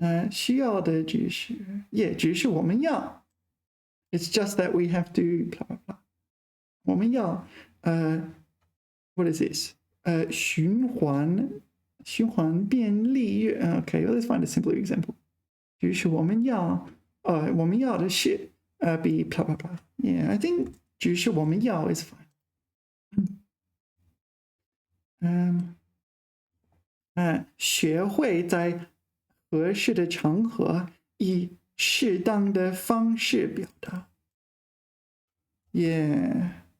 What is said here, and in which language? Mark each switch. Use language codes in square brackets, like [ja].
[zh] 需要的只是 [en] Yeah, [zh] 只是我们要 [en] It's just that we have to blah blah blah. [zh] 我们要 [en] what is this? [zh] 循环便利乐 [en] Okay, let's find a simpler example. [zh] 只是我们要的是比 [en] blah blah blah. Yeah, I think [zh] 只是我们要 [en] is fine. [zh] 学会在合适的场合以适当的方式表达.Yeah.